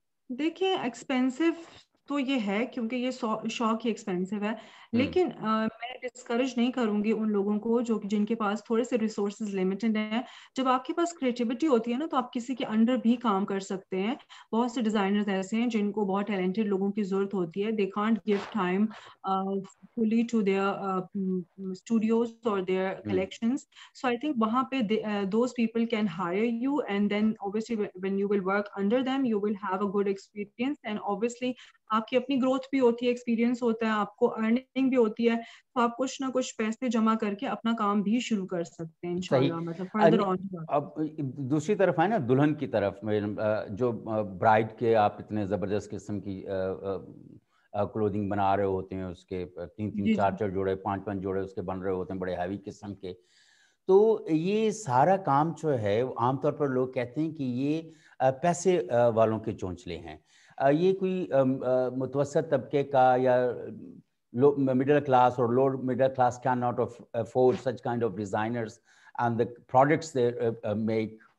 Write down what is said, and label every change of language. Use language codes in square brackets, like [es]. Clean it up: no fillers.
[ur] دیکھیں ایکسپینسو تو یہ ہے کیونکہ یہ شوق ہی ایکسپینسو ہے, لیکن میں ڈسکریج نہیں کروں گی ان لوگوں کو جن کے پاس تھوڑے سے ریسورسز لمیٹڈ ہیں. جب آپ کے پاس کریٹیوٹی ہوتی ہے نا تو آپ کسی کے انڈر بھی کام کر سکتے ہیں. بہت سے ڈیزائنرز ایسے ہیں جن کو بہت ٹیلنٹڈ لوگوں کی ضرورت ہوتی ہے. [en] They can't give time fully to their studios or their collections. So I think wahan pe those people can hire you, and then obviously when you will work under them you will have a good experience, and obviously [ur] آپ کی اپنی growth بھی ہوتی ہے, experience ہوتا ہے, آپ کو ارننگ بھی ہوتی ہے, تو آپ کچھ نہ کچھ پیسے جمع کر کے اپنا کام بھی شروع کر سکتے ہیں انشاءاللہ. مطلب فردر آن. اب دوسری طرف ہے نا دلہن کی طرف, جو برائڈ کے آپ اتنے زبردست قسم کی کلودنگ بنا رہے ہوتے ہیں, اس کے 3-3 4-4 جوڑے 5-5 جوڑے اس کے بن رہے ہوتے ہیں بڑے ہیوی قسم کے. تو یہ سارا کام جو ہے عام طور پر لوگ کہتے ہیں کہ یہ پیسے والوں کے چونچلے ہیں. یہ کوئی متوسط طبقے کا یا [en] middle class or lower middle class cannot afford such kind of designers and the products they make.